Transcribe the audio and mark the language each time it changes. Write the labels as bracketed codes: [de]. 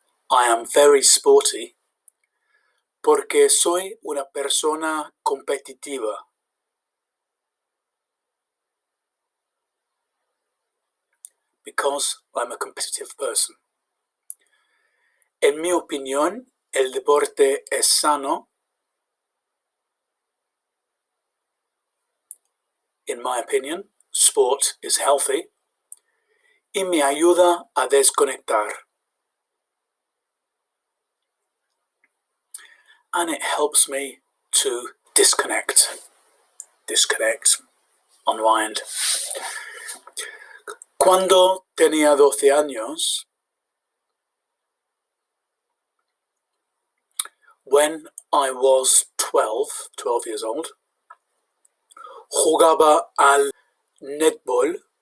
[en] I am very sporty [es] porque soy una persona competitiva. [en] Because I'm a competitive person. [es] En mi opinión, el deporte es sano. [en] In my opinion, sport is healthy. [es] Y me ayuda a desconectar. [en] And it helps me to disconnect. Disconnect, unwind. [es] Cuando tenía 12 años, [en] when I was 12 years old, [es] jugaba al netball.